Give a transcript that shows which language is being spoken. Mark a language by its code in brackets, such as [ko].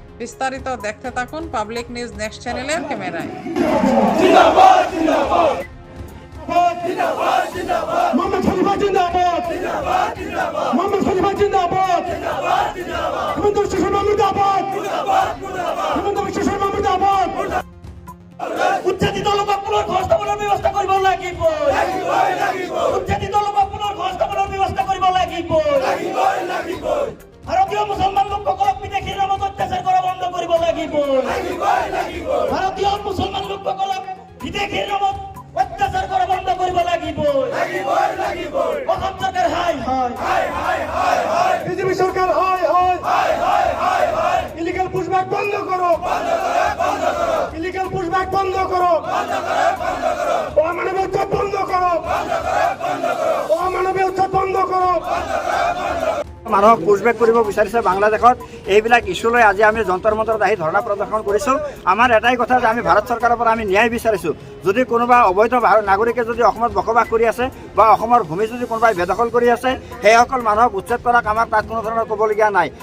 [bn] বিস্তারিত দেখতে থাকুন পাবলিক নিউজ নেক্সট চ্যানেলের ক্যামেরায়। মোহাম্মদ খলিফা জিন্দাবাদ, মোহাম্মদ খলিফা জিন্দাবাদ, হিমন্ত বিশ্ব শর্মা মুর্দাবাদ, হিমন্ত বিশ্ব শর্মা মুর্দাবাদ। [as] উচ্ছেদিত লোকক পুনৰ সংস্থাপনৰ ব্যৱস্থা কৰিব লাগিব, উচ্ছেদিত লোকক পুনৰ সংস্থাপনৰ ব্যৱস্থা কৰিব লাগিব। ভাৰতীয় মুছলমান লোকসকলক বিদেশীৰ নামত অত্যাচাৰ কৰা বন্ধ কৰিব লাগিব। ভাৰতীয় মুছলমান লোকসকলক বিদেশীৰ নামত অত্যাচার করা বন্ধ কৰিব লাগিব। [bn] অসম সরকার হাই হাই, বিজেপি সরকার হাই হাই, ইলিগাল পুশব্যাক বন্ধ করো, ইলিগাল পুশব্যাক বন্ধ করো, অমানবীয় উচ্ছেদ বন্ধ করো, অমানবীয় উচ্ছেদ বন্ধ করো। [as] মানুহক পুশবেক কৰিব বিচাৰিছে বাংলাদেশত। এইবিলাক ইছ্যু লৈ আজি আমি যন্তৰ মন্তৰত আহি ধৰ্ণা প্ৰদৰ্শন কৰিছোঁ। আমাৰ এটাই কথা যে আমি ভাৰত চৰকাৰৰ পৰা আমি ন্যায় বিচাৰিছোঁ। যদি কোনোবা অবৈধ নাগৰিকে যদি অসমত বসবাস কৰি আছে বা অসমৰ ভূমি যদি কোনোবাই বেদখল কৰি আছে, সেইসকল মানুহক উচ্ছেদ কৰাক আমাৰ তাত কোনো ধৰণৰ ক'বলগীয়া নাই।